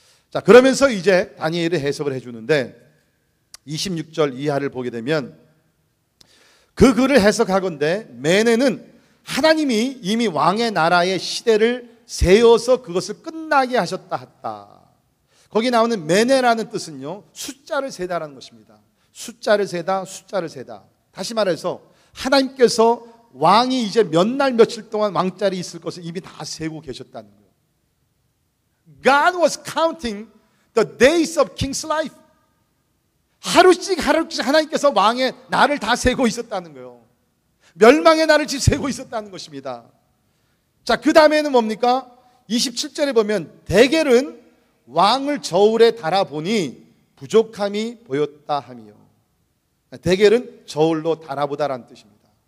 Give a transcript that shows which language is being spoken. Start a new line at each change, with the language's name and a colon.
Korean: 자, 그러면서 이제 다니엘이 해석을 해주는데 26절 이하를 보게 되면 그 글을 해석하건대 메네는 하나님이 이미 왕의 나라의 시대를 세워서 그것을 끝나게 하셨다 했다. 거기 나오는 메네라는 뜻은요, 숫자를 세다라는 것입니다. 숫자를 세다, 숫자를 세다. 다시 말해서 하나님께서 왕이 이제 몇 날 며칠 동안 왕자리에 있을 것을 이미 다 세고 계셨다는 거예요.
English: God was counting the days of king's life.
Korean: 하루씩 하루씩 하나님께서 왕의 날을 다 세고 있었다는 거예요. 멸망의 날을 지금 세고 있었다는 것입니다. 자, 그 다음에는 뭡니까? 27절에 보면 데겔은 왕을 저울에 달아보니 부족함이 보였다 하며, 데겔은 저울로 달아보다라는 뜻입니다.